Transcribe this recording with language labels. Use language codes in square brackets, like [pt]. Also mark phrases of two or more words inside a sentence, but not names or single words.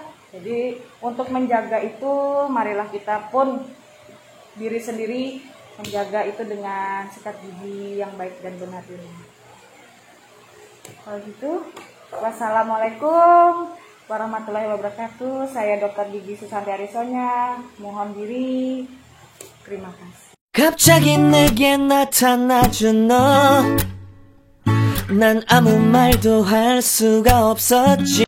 [id] Jadi untuk menjaga itu, marilah kita pun diri sendiri menjaga itu dengan sikat gigi yang baik dan benar ini. Kalau gitu, [ar] والسلام عليكم ورحمة الله وبركاته. [id] Saya Dr. Gigi Susanti Arisonya, mohon diri. Terima kasih. [ko] 갑자기 내게 나타나준 너, 난 아무 말도 할 수가 없었지.